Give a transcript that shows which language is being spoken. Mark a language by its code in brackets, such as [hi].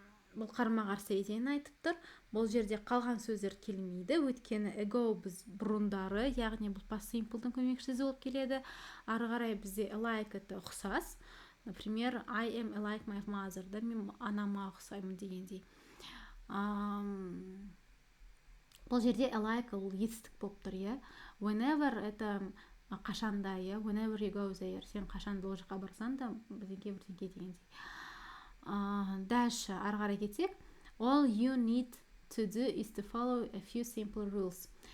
[kk] Бұл қарама-қарсы идеяны айтып тұр. Бұл жерде қалған сөздер келмейді, өйткені ago біз бұрындары, яғни бұл past simple'дың көмекшісі болып келеді. Ары қарай бізде alike [ru] это [kk] ұқсас. [ru] Например, [en] I am like my mother, [kk] мен анама ұқсаймын дегендей. Бұл жерде alike ол етістік болып тұр, whenever [ru] это [kk] қашанда, [en] whenever you go there, [kk] сен қашанда ол жаққа барсаң да бірдеңке дегендей. [ru] Дальше [kk] ары қарай кетсек, [en] all you need to do is to follow a few simple rules.